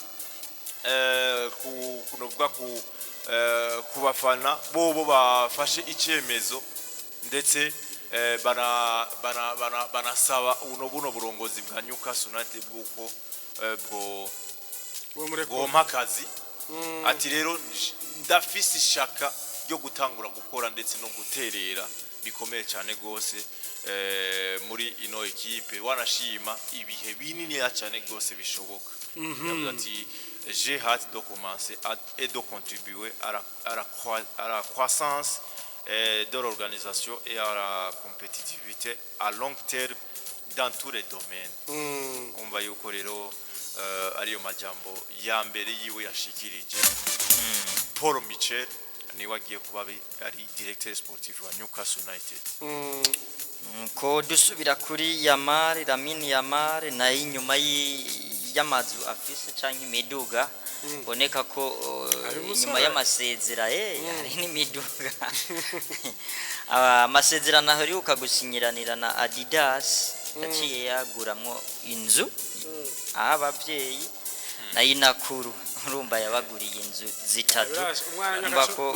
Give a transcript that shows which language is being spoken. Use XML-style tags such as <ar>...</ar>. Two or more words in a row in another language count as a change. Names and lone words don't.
<rn>kunovuga ku bafana bobo bafashe icyemezo ndetse banasaba buno burongozi bwa Newcastle United bwuko bwo mpakazi ati rero ndafise ishaka ryo gutangura gukora ndetse no guterera bikomeye cyane gose muri ino equipe wanashima ibihe binini cyane gose bishoboka ati</rn> <fr>j'ai hâte de commencer et de contribuer à la croissance de l'organisation et à la compétitivité à long terme dans tous les domaines.</fr> <rn>On va yuko rero ariyo majambo ya mbere yiwe yashikirije Paul Michel ni wagiye kuba ari</rn> <fr>directeur sportif</fr> <rn>wa Newcastle United. Ko dusubira kuri Lamine Yamal na inyuma y'amazu afise canke imiduga boneka ko inyuma y'amasezera hari n'imiduga amasezerano aheruka gusinyiranira na Adidas yaciye yaguramwo inzu aho abavyeyi na Inakuru urumva yabaguriye inzu zitatu umva ko</rn>